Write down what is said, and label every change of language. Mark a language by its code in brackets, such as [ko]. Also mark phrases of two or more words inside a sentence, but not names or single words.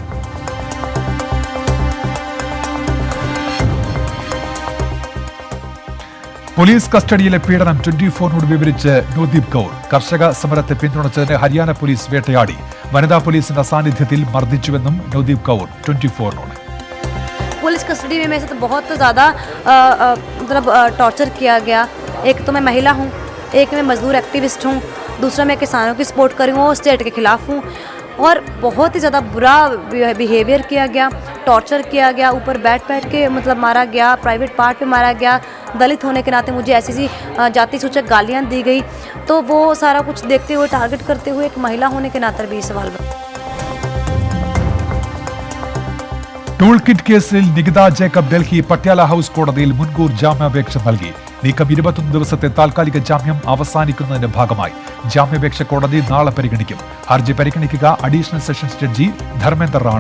[ml] പോലീസ് കസ്റ്റഡിയിലെ പീഡനം 24നോട് വിവരിച്ച് നോദീപ് കൗർ. കർഷക സമരത്തെ പിന്തുണച്ചതിന് ഹരിയാന പോലീസ് വേട്ടയാടി. വനിതാ പോലീസിന്റെ സാന്നിധ്യത്തിൽ മർദ്ദിച്ചുവെന്നും നോദീപ് കൗർ 24നോട്. [hi] पुलिस कस्टडी में मेरे साथ बहुत ज़्यादा मतलब टॉर्चर किया गया। एक तो मैं महिला हूँ, एक मैं मजदूर एक्टिविस्ट हूँ, दूसरा मैं किसानों की सपोर्ट कर रही हूँ, स्टेट के खिलाफ हूँ। और बहुत ही ज़्यादा बुरा बिहेवियर किया गया, टॉर्चर किया गया, ऊपर बैठ के मतलब मारा गया, [en] private part [hi] पे मारा गया। दलित होने के नाते मुझे ऐसी जाति सूचक गालियाँ दी गई। तो वो सारा कुछ देखते हुए, टारगेट करते हुए एक महिला होने के नाते भी सवाल बना। [en] tool kit [ml] കേസിൽ നികിത ജേക്കബ് ഡൽഹി പട്യാല ഹൌസ് കോടതിയിൽ മുൻകൂർ ജാമ്യാപേക്ഷ നൽകി. നീക്കം 21 ദിവസത്തെ താൽക്കാലിക ജാമ്യം അവസാനിക്കുന്നതിന്റെ ഭാഗമായി ജാമ്യാപേക്ഷ കോടതി നാളെ പരിഗണിക്കും. ഹർജി പരിഗണിക്കുക [en] additional sessions judge [ml] ധർമ്മേന്ദർ റാണ.